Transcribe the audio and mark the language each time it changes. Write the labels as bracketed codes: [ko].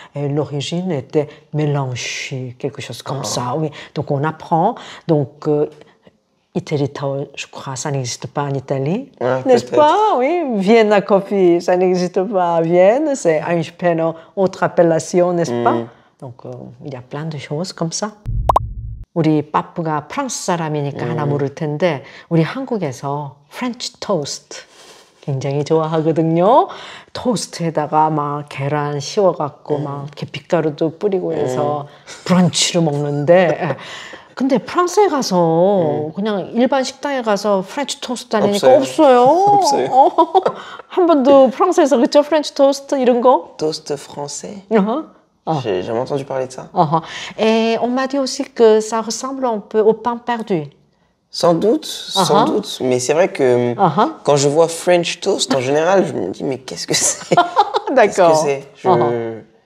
[fr] Et l'origine était mélangée, quelque chose comme ça. Oui. Donc on apprend. Donc Iteri Towel, je crois, ça n'existe pas en Italie, n'est-ce pas? Oui. Vienna Coffee, ça n'existe pas à Vienne. C'est Einstein, autre appellation, n'est-ce pas? Donc il y a plein de choses comme ça. [ko] 우리 빠프가 프랑스 사람이니까 하나 물을 텐데 우리 한국에서 프렌치 토스트 굉장히 좋아하거든요. 토스트에다가 막 계란 씌워갖고 막 이렇게 빛가루도 뿌리고 해서 브런치로 먹는데 근데 프랑스에 가서 그냥 일반 식당에 가서 프렌치 토스트 아니니까 없어요. 없어요. 한 번도 프랑스에서 그쵸? 프렌치 토스트 이런 거? [fr] Toast français? J'ai jamais entendu parler de ça. Et on m'a dit aussi que ça ressemble un peu au pain perdu. Sans doute, sans doute. Mais c'est vrai que quand je vois French toast, en général, je me dis, mais qu'est-ce que c'est? D'accord. Qu'est-ce que c'est?